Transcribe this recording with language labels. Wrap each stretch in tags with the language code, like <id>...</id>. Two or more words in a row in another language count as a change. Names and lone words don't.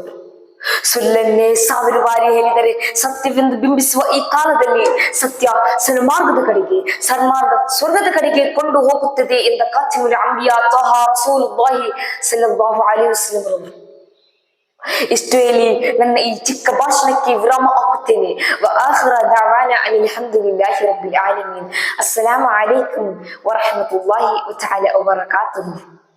<kn>ಸುಳ್ಳನ್ನೇ ಸಾವಿರ ಬಾರಿ ಹೇಳಿದರೆ ಸತ್ಯವೆಂದು ಬಿಂಬಿಸುವ ಈ ಕಾಲದಲ್ಲಿ ಸತ್ಯ ಸನ್ಮಾರ್ಗದ ಕಡೆಗೆ, ಸನ್ಮಾರ್ಗ ಸ್ವರ್ಗದ ಕಡೆಗೆ ಕೊಂಡು ಹೋಗುತ್ತದೆ ಎಂದ</kn> <ar>خاتم الأنبياء طه رسول الله صلى الله عليه وسلم</ar> <kn>ರವರು. ಇಷ್ಟು ಹೇಳಿ ನನ್ನ ಈ ಚಿಕ್ಕ ಭಾಷಣಕ್ಕೆ ವಿರಾಮ ಹಾಕುತ್ತೇನೆ.</kn> <ar>وآخر دعوانا أن الحمد لله رب العالمين. السلام عليكم ورحمة الله تعالى وبركاته.</ar>